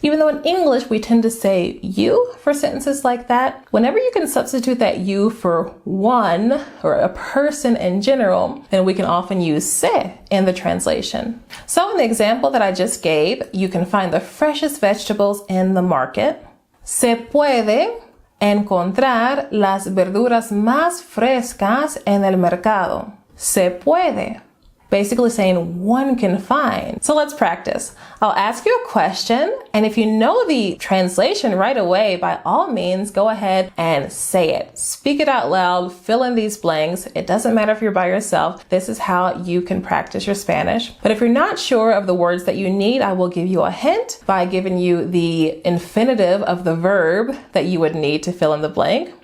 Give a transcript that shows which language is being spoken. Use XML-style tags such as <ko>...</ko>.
<en>Even though in English we tend to say you for sentences like that, whenever you can substitute that you for one or a person in general, then we can often use se in the translation. So in the example that I just gave, you can find the freshest vegetables in the market.</en> <es>Se puede encontrar las verduras más frescas en el mercado. Se puede.</es> <en>Basically saying one can find. So let's practice. I'll ask you a question, and if you know the translation right away, by all means, go ahead and say it. Speak it out loud, fill in these blanks. It doesn't matter if you're by yourself. This is how you can practice your Spanish. But if you're not sure of the words that you need, I will give you a hint by giving you the infinitive of the verb that you would need to fill in the blank.</en>